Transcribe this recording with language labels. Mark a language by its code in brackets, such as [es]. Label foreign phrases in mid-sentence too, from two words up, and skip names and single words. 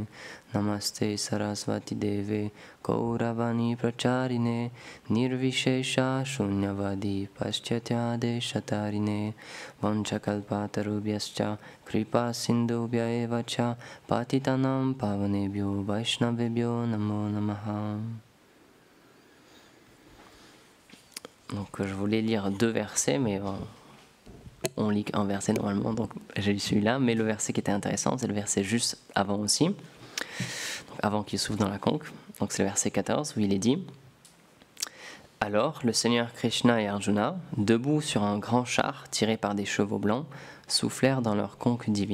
[sa] नमस्ते सरस्वती देवे गौरवाणी प्रचारिणे निर्विशेष शून्यवादी पाश्चात्य देशतारिणे वाञ्छाकल्पतरुभ्यश्च कृपा सिन्धुभ्य एवच पतितानां पावनेभ्यो वैष्णवेभ्यो नमो नमः. [fr] Donc je voulais lire deux versets, mais on lit un verset normalement, donc j'ai lu celui-là, mais le verset qui était intéressant, c'est le verset juste avant aussi, donc avant qu'il souffle dans la conque, donc c'est le verset 14 où il est dit « Alors le Seigneur Krishna et Arjuna, debout sur un grand char tiré par des chevaux blancs, soufflèrent dans leur conque divine.